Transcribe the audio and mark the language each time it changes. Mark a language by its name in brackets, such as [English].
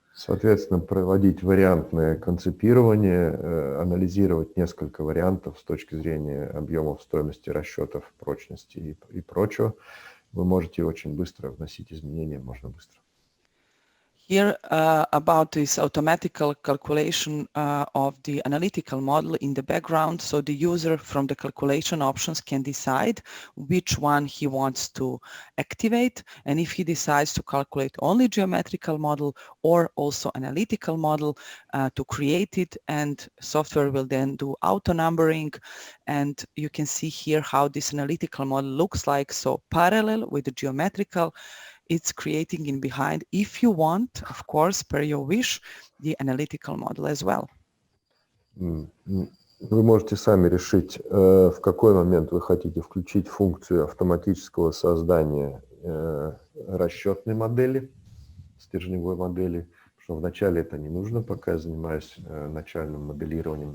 [Russian] Соответственно, проводить вариантное конципирование, анализировать несколько вариантов с точки зрения объемов, стоимости расчетов, прочности и прочего, вы можете очень быстро вносить изменения, можно быстро. [English] Here about this automatical calculation of the analytical model in the background, so the user from the calculation options can decide which one he wants to activate, and if he decides to calculate only geometrical model or also analytical model, to create it, and software will then do auto numbering, and you can see here how this analytical model looks like. So parallel with the geometrical, it's creating in behind, if you want, of course, per your wish, the analytical model as well. [Russian] Вы можете сами решить, в какой момент вы хотите включить функцию автоматического создания расчетной модели, стержневой модели, потому что вначале это не нужно, пока я занимаюсь начальным моделированием.